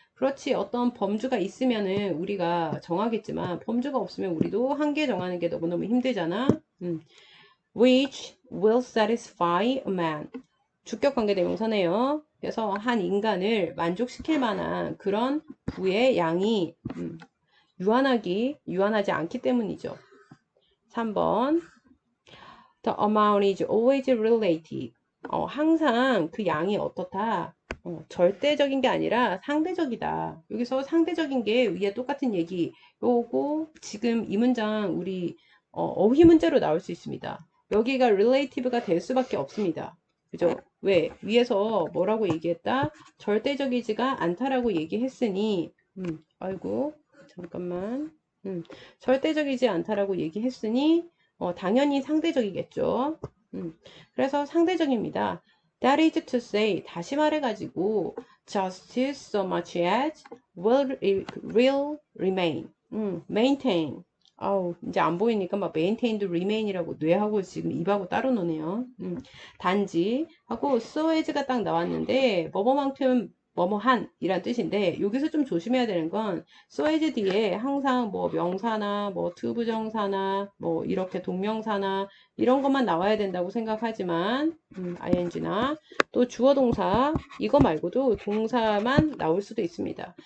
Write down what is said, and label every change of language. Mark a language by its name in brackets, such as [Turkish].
[Korean] 그렇지 어떤 범주가 있으면은 우리가 정하겠지만 범주가 없으면 우리도 한계 정하는 게 너무너무 힘들잖아. [English] which will satisfy a man. [Korean] 주격 관계 대명사네요. 그래서 한 인간을 만족시킬 만한 그런 부의 양이 유한하지 않기 때문이죠. 3번. [English] The amount is always relative. [Korean] 항상 그 양이 어떻다? 절대적인 게 아니라 상대적이다. 여기서 상대적인 게 위에 똑같은 얘기. 요거 지금 이 문장 우리 어휘 문제로 나올 수 있습니다. 여기가 relative가 될 수밖에 없습니다. 그죠? 왜? 위에서 뭐라고 얘기했다? 절대적이지가 않다라고 얘기했으니 아이고 잠깐만. 절대적이지 않다라고 얘기했으니 당연히 상대적이겠죠. 그래서 상대적입니다. [English] That is to say, [Korean] 다시 말해가지고 [English] just so much as will remain. maintain. [Korean] 이제 안 보이니까 막 [English] maintain to remain [Korean] 이라고 뇌하고 지금 입하고 따로 노네요. 단지 하고 so as가 딱 나왔는데 뭐뭐만큼 뭐뭐한 이란 뜻인데 여기서 좀 조심해야 되는 건 so as 뒤에 항상 뭐 명사나 뭐 투부정사나 뭐 이렇게 동명사나 이런 것만 나와야 된다고 생각하지만 ing나 또 주어 동사 이거 말고도 동사만 나올 수도 있습니다.